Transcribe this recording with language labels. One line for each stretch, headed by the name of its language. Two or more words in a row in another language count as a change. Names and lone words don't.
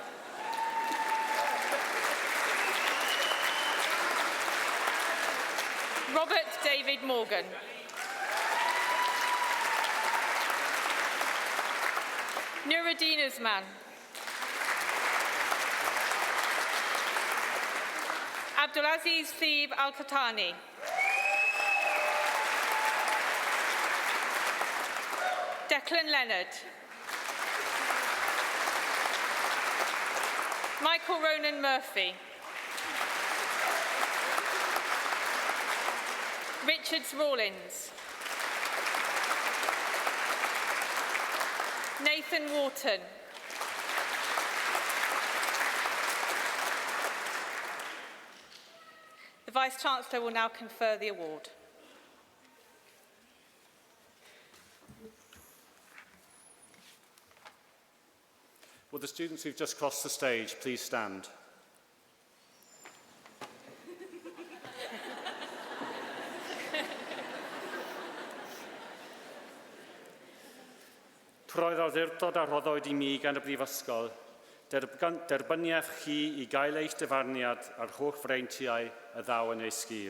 English: Robert David Morgan. Nuruddin Usman. Abdulaziz Theeb Al-Khatani. Declan Leonard. Michael Ronan Murphy. Richards Rawlins. Nathan Wharton. The Vice-Chancellor will now confer the award. Will the students who've just crossed the stage please stand?
Welsh: Roedd awdurdod a rhoddwyd I mi gan y Brifysgol, derbyniaf chi I gael eich dyfarniad ar holl freintiau y ddaw yn ei sgil.